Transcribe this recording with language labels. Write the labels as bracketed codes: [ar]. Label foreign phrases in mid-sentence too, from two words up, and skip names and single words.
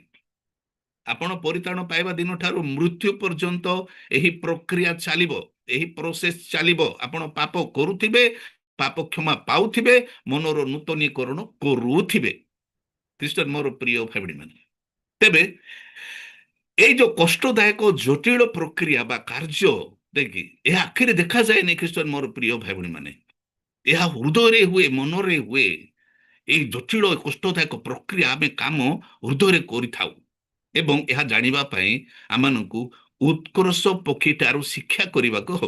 [or] ଆପଣ ପରିତ୍ରାଣ ପାଇବା ଦିନ ଠାରୁ ମୃତ୍ୟୁ ପର୍ଯ୍ୟନ୍ତ ଏହି ପ୍ରକ୍ରିୟା ଚାଲିବ, ଏହି ପ୍ରୋସେସ ଚାଲିବ। ଆପଣ ପାପ କରୁଥିବେ, ପାପ କ୍ଷମା ପାଉଥିବେ, ମନର ନୂତନୀକରଣ କରୁଥିବେ। ଖ୍ରୀଷ୍ଟ ମୋର ପ୍ରିୟ ଭାଇ ମାନେ, ତେବେ ଏଇ ଯେ କଷ୍ଟଦାୟକ ଜଟିଳ ପ୍ରକ୍ରିୟା ବା କାର୍ଯ୍ୟ ଦେଖି ଏହା ଆଖିରେ ଦେଖାଯାଏନି। ଖ୍ରୀଷ୍ଟ ମୋର ପ୍ରିୟ ଭାଇ ଭଉଣୀ ମାନେ, ଏହା ହୃଦୟରେ ହୁଏ, ମନରେ ହୁଏ। এই ଜଟିଳ କଷ୍ଟଦାୟକ ପ୍ରକ୍ରିୟା ଆମେ କାମ ହୃଦୟରେ କରିଥାଉ, ଏବଂ ଏହା ଜାଣିବା ପାଇଁ ଆମମାନଙ୍କୁ ଉତ୍କର୍ଷ ପକ୍ଷୀ ଠାରୁ ଶିକ୍ଷା କରିବାକୁ ହବ।